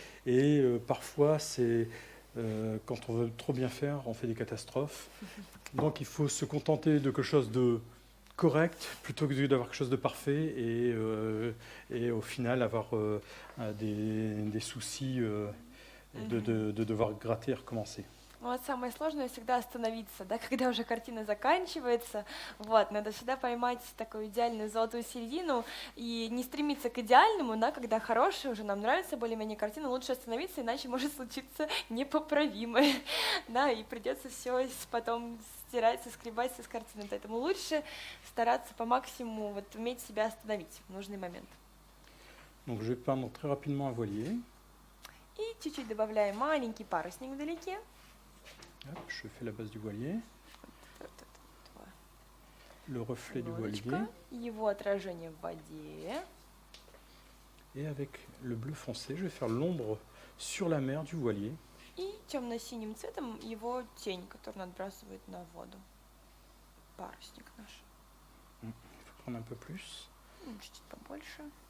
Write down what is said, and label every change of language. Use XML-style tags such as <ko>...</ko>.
<fr>Et parfois, c'est quand on veut trop bien faire, on fait des catastrophes. Donc il faut se contenter de quelque chose de correct plutôt que d'avoir quelque chose de parfait et au final avoir des soucis de devoir gratter et recommencer.</fr> <ru>Ну, вот самое сложное всегда остановиться, да, когда уже картина заканчивается. Вот, надо всегда поймать такую идеальную золотую середину и не стремиться к идеальному, да, когда хорошая уже нам нравится более-менее картина, лучше остановиться, иначе может случиться непоправимое, да, и придется все потом стирать, соскребать с картины. Поэтому лучше стараться по максимуму вот уметь себя остановить в нужный момент.</ru> <fr>Donc je vais peindre très rapidement un voilier.</fr> <ru>И чуть-чуть добавляем маленький парусник вдалеке.</ru> <fr>Hop, je fais la base du voilier,</fr> <ru>Вот это вот.</ru> <fr>le reflet du voilier,</fr> <ru>Лодочка, его отражение в воде.</ru> <fr>et avec le bleu foncé, je vais faire l'ombre sur la mer du voilier.</fr> <ru>И темно-синим цветом его тень, которую он отбрасывает на воду. Парусник наш.</ru> <fr>Il faut prendre un peu plus.</fr> <ru>Ну, чуть-чуть побольше.</ru>